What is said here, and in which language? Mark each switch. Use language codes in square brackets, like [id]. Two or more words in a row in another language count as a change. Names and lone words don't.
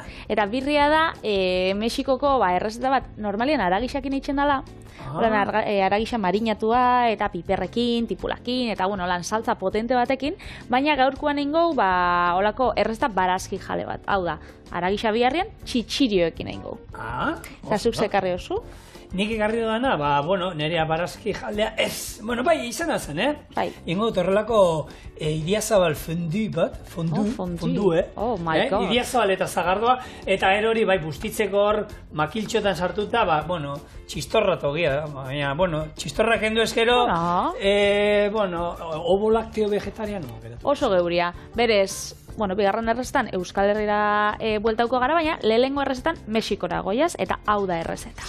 [eu] Eta birria da, Mexikoko errezta bat, normalian aragisakin eitzen dela, aragisa marinatua eta piperrekin, tipulakin, eta bueno, lan saltza potente batekin, baina gaurkoan egingo, holako errezta barazki jale bat. Hau da, aragisa biharrian txitxirioekin egingo. Eta zuk zekarri oso? Nik ekarri dudana, bueno, nerea barazki jaldea ez. Bueno, bai, izan zen, Bai. Ingo torrelako Idiazabal fondu bat, fondu, [en] Oh my god. [eu] Idiazabal eta zagardoa, eta erori, bai, bustitzeko hor, makiltxotan sartuta, bueno, txistorra togia, baina, bueno, txistorra kendu eskero, bueno, [es] ovo lakteo vegetariano. [eu] Oso geuria, berez, bueno, bigarren errezetan Euskal Herrira bueltauko gara, baina lehengo errezetan Mexikora goiaz, eta hau da errezeta.